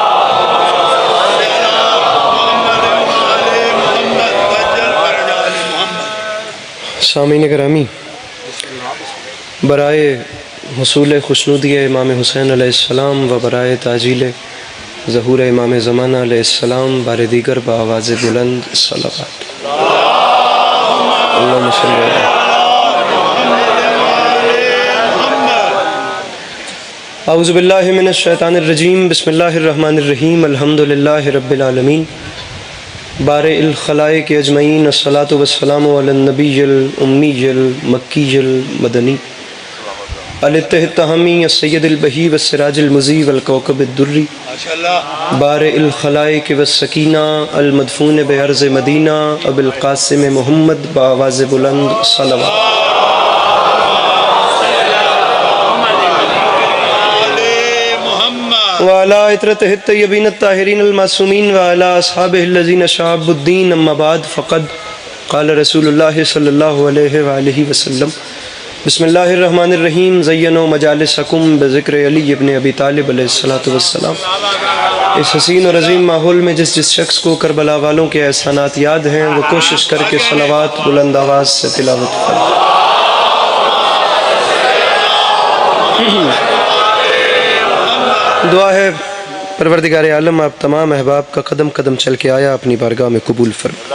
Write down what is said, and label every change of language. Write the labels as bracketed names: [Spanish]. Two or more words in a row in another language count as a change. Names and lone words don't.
[Urdu] سامعین کرامی، برائے حصول خوشنودی امام حسین علیہ السلام و برائے تعجیل ظہور امام زمانہ علیہ السلام بارے دیگر بآواز بلند صلوات. [Arabic] اللهم صل على أعوذ بالله من الشيطان الرجيم، بسم الله الرحمن الرحيم, الحمد لله رب العالمين, بارئ الخلائق أجمعين، والصلاة والسلام على النبي الأمي المكي المدني التهامي سيد البهي والسراج المضيء والكوكب الدري، بارئ الخلائق والسكينة المدفون بأرض المدينة أبو القاسم محمد [Urdu] بآواز بلند صلوات. [Arabic] وعلى عترته الطيبين الطاهرين المعصومين وعلى أصحابه الذين شعب الدين، أما بعد فقد قال رسول الله صلى الله عليه وآله وسلم، بسم الله الرحمن الرحيم، زينوا مجالسكم بذكر علي بن أبي طالب عليه الصلاة والسلام. [Urdu] اس حسین اور عظیم ماحول میں جس شخص کو کربلا والوں کے احسانات یاد ہیں، وہ کوشش کرکے صلوات بلند آواز سے تلاوت کریں. دعا ہے پروردگار عالم آپ تمام احباب کا قدم قدم چل کے آیا اپنی بارگاہ میں قبول فرما.